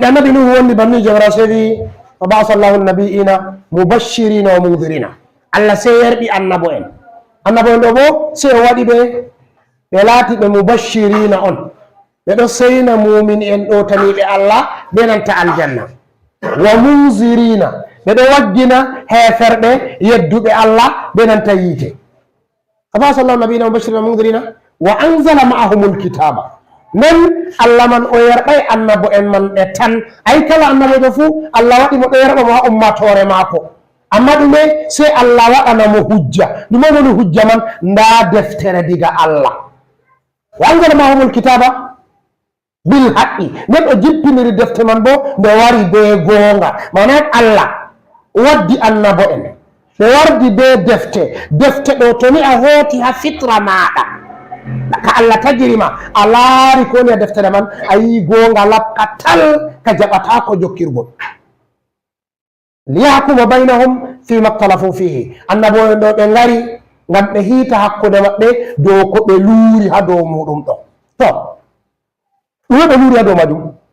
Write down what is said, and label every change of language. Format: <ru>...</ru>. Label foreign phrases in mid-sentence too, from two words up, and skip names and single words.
<ff>annabi nuhu wonni banni jomirawo sey wi</ff> <ar>فبعث الله النبيين مبشرين ومنذرين</ar> <ff>allah sey yerɓi annabo en ɗo bo sey o waɗi ɓe laati ɓe mubashirina on ɓe ɗo seyna mumin en ɗo taniɓe allah be nanta aljanna</ff> <ar>ومنذرين</ar> <ff>ɓe ɗo waggina heferɓe yedduɓe allah be nanta yiite</ff> <ar>فبعث الله النبيين مبشرين ومنذرين وأنزل معهم الكتاب</ar> <ff>nden allah man o yerɓay annabo en man ɓe tan ay kala annabojo fuu allah waɗi mo ɗo yerɓa mo ha ummatore maako amma ɗume sey allah waɗanamo hujja ɗume woni hujja man nda deftere diga allah</ff> <ar>وأنزل معهم الكتاب ب</ar> <ff>haqqi nden o jippiniri defte man bo nde wari be goonga manat allah waddi annabo en ɓe wardi be defte ɗo to ni a hooti ha fitra maɗa ka allah tagirima a laari ko woni a deftere man a yi goonga lapka tal ka jaɓata ko jokkirgol</ff> <ar>ليحكم بينهم فيما اختلفوا فيه</ar> <ff>annabo en ɗo ɓe ngari ngam ɓe hiita hakkude maɓɓe dow ko ɓe luuri ha dow muɗum ɗo to ɗume ɓe luuri ha dow majum</ff>